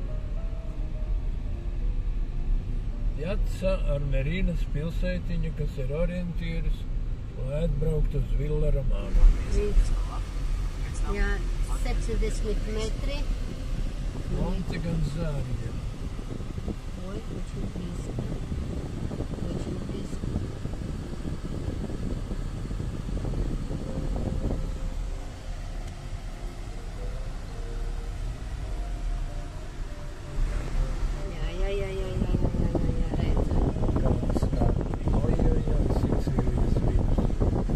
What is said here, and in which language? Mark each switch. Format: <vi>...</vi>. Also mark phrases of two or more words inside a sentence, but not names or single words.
<lv>Piazza Armerienas pilsētiņa, kas ir orientieris, lai atbraukt uz Villa Romana. Jā, 70 metri. Monte Gonzaga.</lv> <ru>Ой, очень близко. Очень близко.</ru> <lv>Redzu. Kāds kā Sicīlijas vidus.</lv>